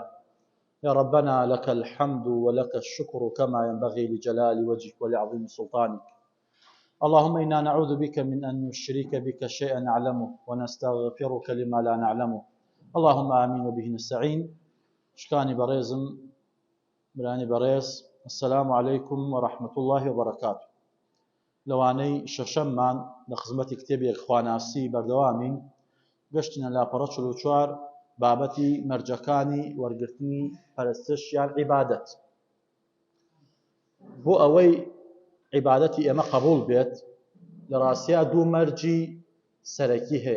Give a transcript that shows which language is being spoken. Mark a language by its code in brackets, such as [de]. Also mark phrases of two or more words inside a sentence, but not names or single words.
[ar] يا ربنا لك الحمد ولك الشكر كما ينبغي لجلال وجهك ولعظيم سلطانك. اللهم إنا نعوذ بك من أن نشرك بك شيئا نعلمه ونستغفرك لما لا نعلمه. اللهم آمين وبه نستعين. [ckb] شكاني بريزم براني بريز، [ar] السلام عليكم ورحمة الله وبركاته. [ckb] لەوانەی شەشەممان لە خزمەتی کتێبێک خواناسی بەردەوامین گەشتینە لاپەڕە 44 بابەتی مەرجەکانی وەرگرتنی پەرستش یان عیبادەت. بۆ ئەوەی عیبادەتی ئێمە قبول بێت لە ڕاستیە دوو مەرجی سەرەکی هەیە.